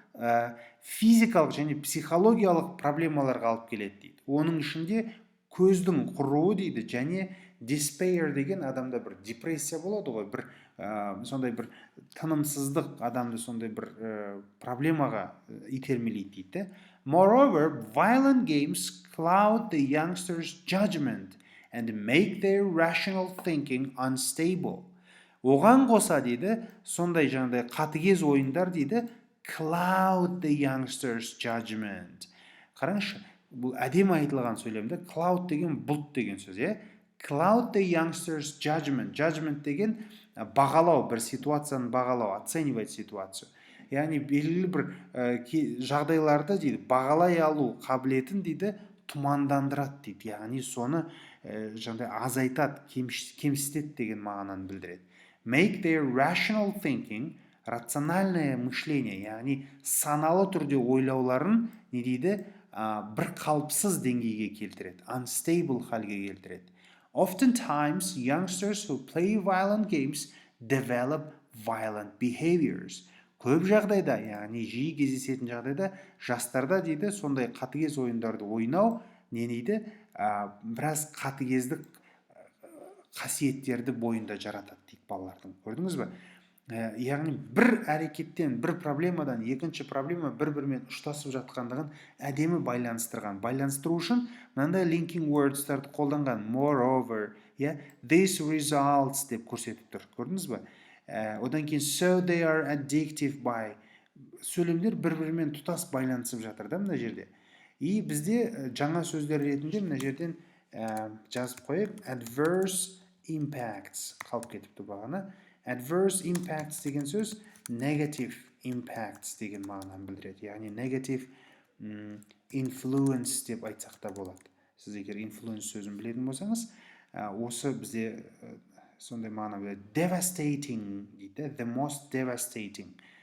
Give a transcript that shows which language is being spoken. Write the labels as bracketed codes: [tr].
[kk] физикалық және психологиялық проблемаларға алып келеді дейді. Оның ішінде көздің құруы дейді, және despair деген адамда бір депрессия болады ғой, бір сондай бір тынымсыздық адамды сондай бір проблемаға итермелейді дейді. [en] Moreover, violent games cloud the youngsters' judgment and make their rational thinking unstable. [kk] Оған қоса дейді, сондай жаңағыдай қатыгез ойындар дейді, [en] cloud the youngsters' judgment. [kk] Қараңызшы, бұл әдемі айтылған сөйлемде, cloud деген бұлт деген сөз, [en] cloud the youngsters' judgment. [kk] Judgment деген бағалау, бір ситуацияны бағалау, [ru] оценивать ситуацию. [kk] Яғни белгілі бір жағдайларды дейді, бағалай алу қабілетін дейді, тұмандандырады дейді. Яғни соны жаңағыдай азайтады, кемсітеді деген мағынаны білдіреді. [en] Make their rational thinking, [ru] рациональное мышление, [kk] яғни саналы түрде ойлауларын не дейді, бір қалыпсыз деңгейге келтіреді, unstable халге келтіреді. [en] Oftentimes, youngsters who play violent games develop violent behaviors. [kk] Көп жағдайда, яғни жиі кездесетін жағдайда, жастарда дейді, сондай қатыгез ойындарды ойнау не дейді, біраз қатыгездік қасиеттерді бойында жаратады дейді балалардың. Көрдіңіз бе? Яғни бір әрекеттен, бір проблемадан екінші проблема бір-бірімен ұштасып жатқандығын әдемі байланыстыру үшін мынандай linking words'тарды қолданған. [en] Moreover, this results [kk] деп көрсетіп тұр. Көрдіңіз бе? Одан кейін [en] so they are addictive by. [kk] Сөйлемдер бір-бірімен тұтас байланысып жатыр да мына жерде. И бізде жаңа сөздер ретінде мына жерден жазып қойып, adverse impacts қалып кетіпті бағана. Adverse impacts деген сөз negative impacts деген мағынаны білдіреді. Яғни negative influence деп айтсақ та болады. Сіз егер influence сөзін білетін болсаңыз, осы бізде сондай мағына береді. [en] Devastating дейді, the most devastating.